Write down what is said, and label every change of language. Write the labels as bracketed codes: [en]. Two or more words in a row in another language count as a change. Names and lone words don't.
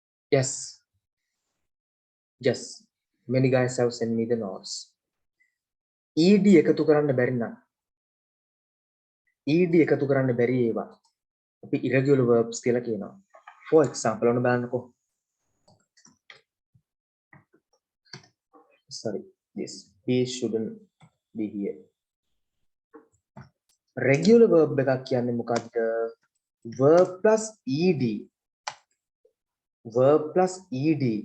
[en] Yes. Yes. Many guys have sent me the notes. [si] ED එකතු කරන්න බැරි නම් ED එකතු කරන්න බැරි ඒවා අපි [en] irregular verbs [si] කියලා කියනවා. [en] For example [si] ඔන්න බලන්නකෝ. [en] Sorry, this P shouldn't be here. Regular verb [si] එකක් කියන්නේ මොකක්ද? [en] Verb plus ed. Verb plus ed.